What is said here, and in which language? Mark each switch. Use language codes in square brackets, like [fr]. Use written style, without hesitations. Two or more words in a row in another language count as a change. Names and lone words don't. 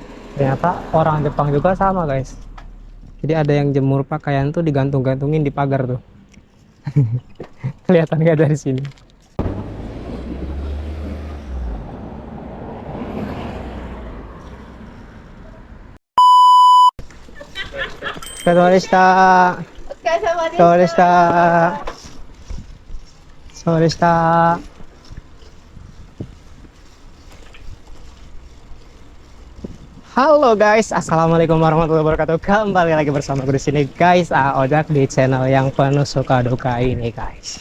[id] Ternyata orang Jepang juga sama guys. Jadi ada yang jemur pakaian tuh digantung-gantungin di pagar tuh. Kelihatan nggak dari sini? Sorry, [ja] お疲れ様でし sorry, た。 sorry. [id] Halo guys, [ar] السلام عليكم ورحمة الله وبركاته. [id] Kembali lagi bersama gue di sini guys, Ojak di channel yang penuh suka duka ini guys.